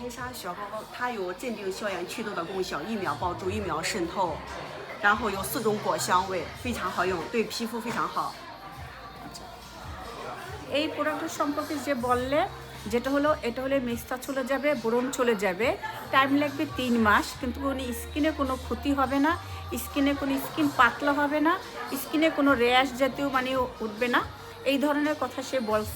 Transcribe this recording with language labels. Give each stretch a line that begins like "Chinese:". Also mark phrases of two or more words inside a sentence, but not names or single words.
Chinese: 黑鲨小膏膏，它有镇定消炎祛痘的功效，1秒帮助1秒渗透，然后有4种果香味，非常好用，对皮肤非常好。
Bangla: এই প্রোডাক্টের সম্পর্কে যে বললে যেটা হলো এটা হলে মেস্তা চলে যাবে, ব্রণ চলে যাবে, টাইম লাগবে 3 মাস, কিন্তু কোনো স্কিনে কোনো ক্ষতি হবে না, স্কিন পাতলা হবে না, স্কিনে কোনো র্যাশ জাতীয় মানে উঠবে না, এই ধরনের কথা সে বলছে।